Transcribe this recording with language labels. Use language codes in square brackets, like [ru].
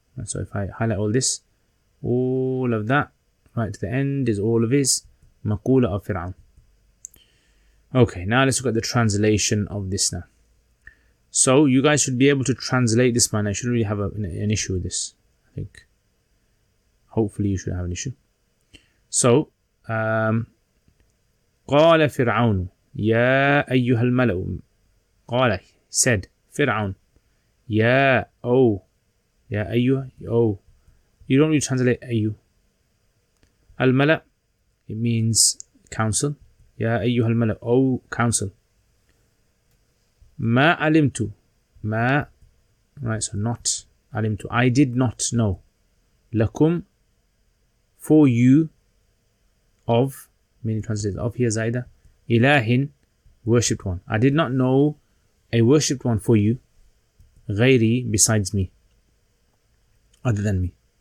[en] Right, so if I highlight all of that, right to the end is all of his maqula of Fir'aun. Okay, now let's look at the translation of this now. So, you guys should be able to translate this man. I shouldn't really have an issue with this, I think. Hopefully you should have an issue. [ar] So, قال فرعون يا أيها الملأ. قال, said فرعون يا أيها, oh. [en] You don't really translate أيو. الملأ, it means council. [ar] يا أيها الملأ, [en] oh council. [ar] ما علمت, [en] ما, right, so not علمت, I did not know. لكم, for you, of, meaning translated of here zaida, ilahin, worshipped one. I did not know a worshipped one for you, ghairi, besides me, other than me.